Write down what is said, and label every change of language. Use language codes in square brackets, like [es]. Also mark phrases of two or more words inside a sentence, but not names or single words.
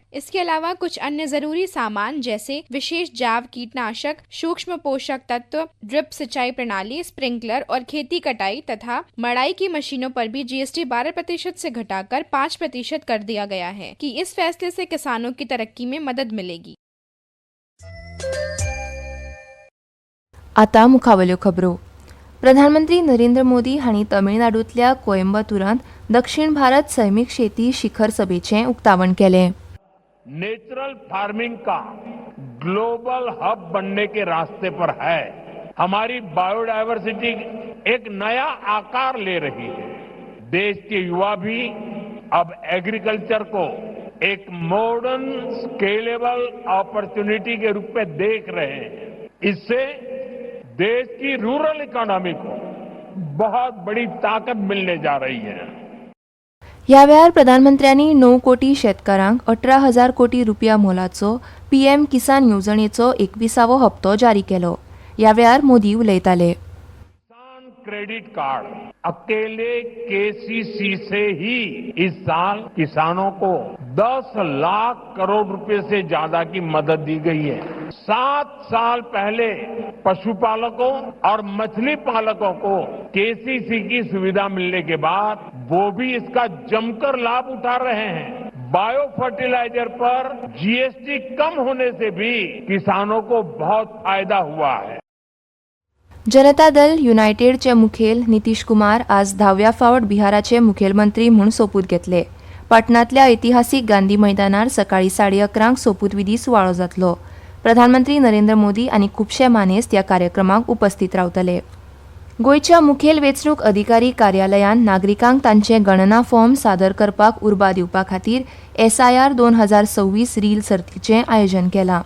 [hi] इसके अलावा कुछ अन्य जरूरी सामान जैसे विशेष जैव कीटनाशक, सूक्ष्म पोषक तत्व, ड्रिप सिंचाई प्रणाली, स्प्रिंकलर और खेती कटाई तथा मड़ाई की मशीनों पर भी GST 12% से घटाकर 5% कर दिया गया है कि इस फैसले से किसानों की तरक्की में मदद मिलेगी. [kok] आता मुखावल्यो खबरो. प्रधानमंत्री नरेंद्र मोदी हांणी तमिळनाडूंतल्या कोयंबतूरांत दक्षिण भारत सैमीक शेती शिखर सभेचें उक्तावण केलें. [en] natural farming [hi] का [en] global hub [hi] बनने के रास्ते पर है. हमारी बायोडायवर्सिटी एक नया आकार ले रही है. देश के युवा भी अब एग्रीकल्चर को एक [en] modern scalable opportunity [hi] के रूप में देख रहे हैं. इससे देश की [en] rural economy [hi] को बहुत बड़ी ताकत मिलने जा रही है. [kok] ह्या वेळार प्रधानमंत्र्यांनी 9 कोटी शेतकारांक 18,000 कोटी रुपया मोलाचो PM किसान येवजणेचो 21वो हप्तो जारी केलो. ह्या वेळार मोदी उलयताले. [en] credit card [hi] अकेले KCC से ही इस साल किसानों को 10 लाख करोड़ रुपए से ज्यादा की मदद दी गई है. 7 साल पहले पशुपालकों और मछली पालकों को KCC की सुविधा मिलने के बाद वो भी इसका जमकर लाभ उठा रहे हैं. [en] bio fertilizer [hi] पर GST कम होने से भी किसानों को बहुत फायदा हुआ है. [kok] जनता दल युनायटेडचे मुखेल नितीश कुमार आज 10व्या फावट बिहाराचे मुखेलमंत्री म्हूण सोपूत घेतले. पाटणातल्या ऐतिहासीक गांधी मैदानार सकाळी 11:30 सोपूत विधी सुवाळो जातलो. प्रधानमंत्री नरेंद्र मोदी आनी खुबशे मानेस्त ह्या कार्यक्रमाक उपस्थित रावतले. गोयच्या मुखेल वेंचणूक अधिकारी कार्यालयान नागरिकांक तांचे गणना फॉर्म सादर करपाक उर्बा दिवपा खातीर SIR 2026 रील सर्तीचें आयोजन केलां.